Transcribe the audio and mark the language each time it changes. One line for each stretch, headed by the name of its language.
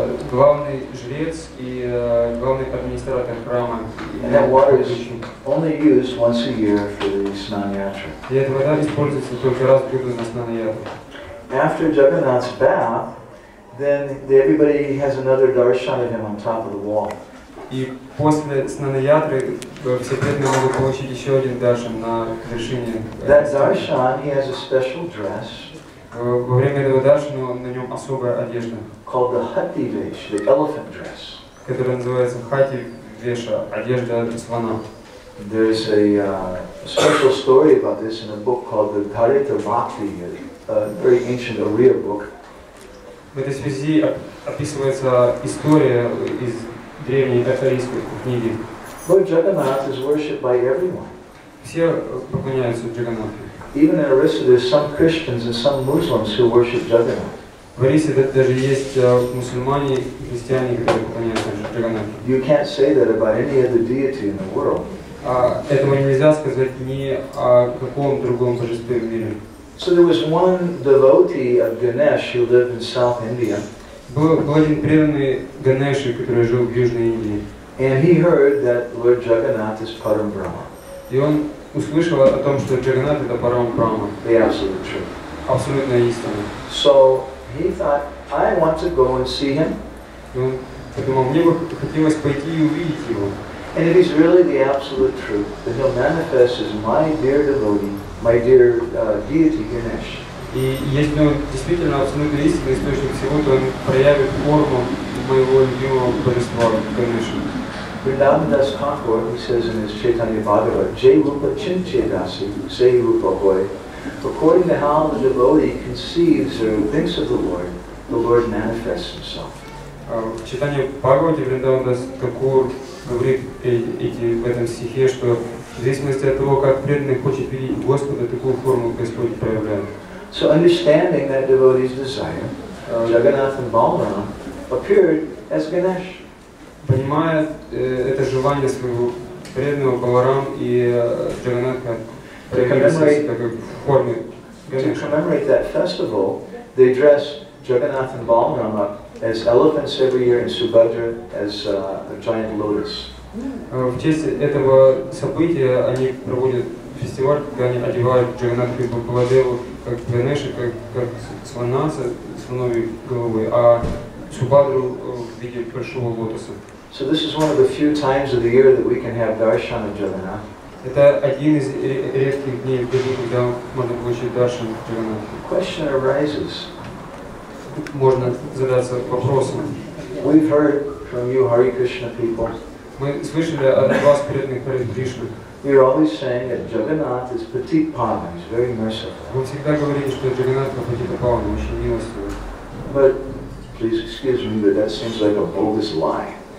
Russian: Главный жрец и главный администратор храма.
English: And that water is only used once a year for the Snana Yatra.
Russian: И эта вода используется только раз в году на Снана Ятру.
English: After Jagannath's bath, then everybody has another darshan of him on top of the wall.
Russian: И после Снана Ятры все преданные могут получить еще один даршан на вершине.
English: That darshan, he has a special dress.
Russian: Во время этого даршана на нем особая одежда.
English: Called the Hati Vesh, the elephant dress.
Russian: Которая называется Хати Веша, одежда слона.
English: There's a special story about this in a book called the Dnipro Ukraine, a very ancient Oriya book.
Russian: В этой связи описывается история из древней арийской книги.
English: Lord Jagannath is worshipped by everyone.
Russian: Все поклоняются Джаганнату.
English: Even in Orissa, there's some Christians and some Muslims who worship Jagannath.
Russian: В Орисе даже есть мусульмане и христиане, которые поклоняются Джаганнату.
English: You can't say that about any other deity in the world.
Russian: Этого нельзя сказать ни о каком другом божестве в мире.
English: So there was one devotee of Ganesh who lived in South India.
Russian: Был один преданный Ганеши, который жил в Южной Индии.
English: And he heard that Lord Jagannath is Param Brahma.
Russian: И он услышал о том, что Джаганнат это Парам Брахма.
English: The absolute truth.
Russian: Абсолютная истина.
English: So he thought, I want to go and see him.
Russian: И он подумал, мне бы хотелось пойти и увидеть его.
English: And if he's really the absolute truth, then he'll manifest as my dear devotee, my dear deity Ganesh.
Russian: И если он действительно абсолютно истинный источник всего, то он проявит форму моего любимого божества Ганеши.
English: Vrindavan Das Thakur, he says in his Chaitanya Bhagavad,
Bangla: Jai Rupa Chinchedasi, Say Rupa Hoy.
English: According to how the devotee conceives or thinks of the Lord manifests himself.
Russian: В читании Бхагавати Вриндаван Дас Тхакур говорит в этом стихе, что в зависимости от того, как преданный хочет видеть Господа, такую форму Господь проявляет.
English: So understanding that devotee's desire, Jagannath and Balaram appeared as Ganesh.
Russian: Понимая это желание своего преданного, Баларам и Джаганнатха проявились в форме Ганеша.
English: To commemorate that festival, they dress Jagannath and Balaram up as elephants every year and Subhadra as a giant lotus.
Russian: В честь этого события они проводят фестиваль, когда они одевают Джаганнатху и Баладеву как Ганеша, как слона с слоновой головой, а Субхадру в виде большого лотоса.
English: So this is one of the few times of the year that we can have darshan of Jagannath.
Russian: Это один из редких дней в году, когда можно получить даршан Джаганнатхи.
English: The question arises.
Russian: Можно задаться вопросом.
English: We've heard from you Hare Krishna people.
Russian: Мы слышали от вас, преданных Харе Кришна.
English: You're always saying that Jagannath is petit pama, he's very merciful.
Russian: Вы всегда говорите, что Джаганнат Патитапавна очень милостивый.
English: But please excuse me, but that seems like a bogus lie.